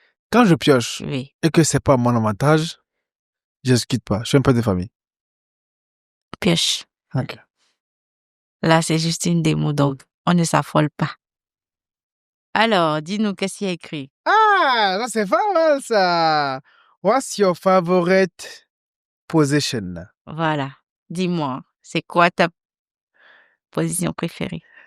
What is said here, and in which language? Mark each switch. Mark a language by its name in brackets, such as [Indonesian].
[French] Quand je pioche Oui. et que c'est pas mon avantage, je ne quitte pas. Je suis un peu de famille. Pioche. Ok. Là, c'est juste une démo, donc on ne s'affole pas. Alors, dis-nous, qu'est-ce qu'il y a écrit? Ah, ça c'est pas mal ça. [English] What's your favorite position? [French] Voilà. Dis-moi, c'est quoi ta position préférée?